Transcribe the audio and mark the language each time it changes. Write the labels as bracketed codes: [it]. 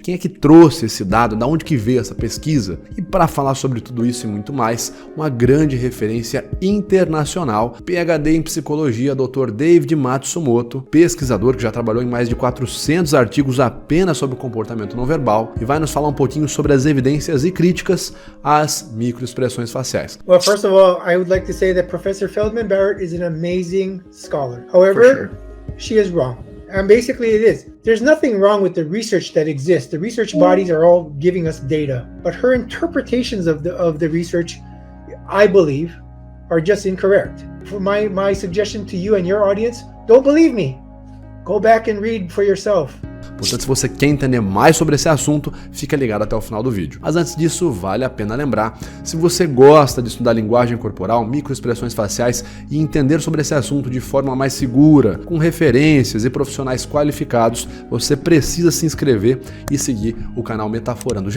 [pt] Quem é que trouxe esse dado? Da onde que veio essa pesquisa? E para falar sobre tudo isso e muito mais, uma grande referência internacional, PhD em psicologia, Dr. David Matsumoto, pesquisador que já trabalhou em mais de 400 artigos apenas sobre o comportamento não verbal e vai nos falar um pouquinho sobre as evidências e críticas às microexpressões faciais. [en] Well, first of all, I would like to say that Professor Feldman Barrett is an amazing scholar. However, she is wrong. And basically it is. There's nothing wrong with the research that exists. The research bodies are all giving us data. But her interpretations of the research, I believe, are just incorrect. For my suggestion to you and your audience, don't believe me. Go back and read for yourself. [pt] Portanto, se você quer entender mais sobre esse assunto, fica ligado até o final do vídeo. Mas antes disso, vale a pena lembrar, se você gosta de estudar linguagem corporal, microexpressões faciais e entender sobre esse assunto de forma mais segura, com referências e profissionais qualificados, você precisa se inscrever e seguir o canal Metaforando.